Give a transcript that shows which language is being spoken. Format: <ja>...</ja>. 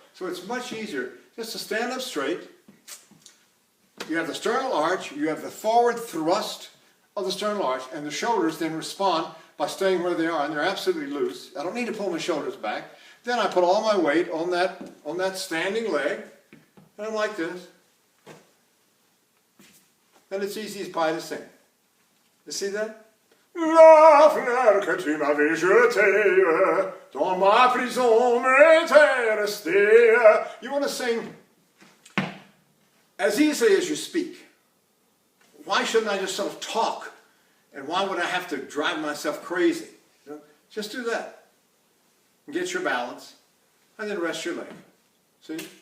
<en>So it's much easier just to stand up straight. You have the sternal arch, you have the forward thrust of the sternal arch, and the shoulders then respond by staying where they are, and they're absolutely loose. I don't need to pull my shoulders back. Then I put all my weight on that standing leg, and I'm like this. And it's easy as pie to sing. You see that?</en> <fr>La fleur que tu m'avais jetée, dans ma prison m'était restée.</fr> <en>You want to sing as easily as you speak. Why shouldn't I just sort of talk? And why would I have to drive myself crazy? You know, just do that. And get your balance. And then rest your leg. See?</en>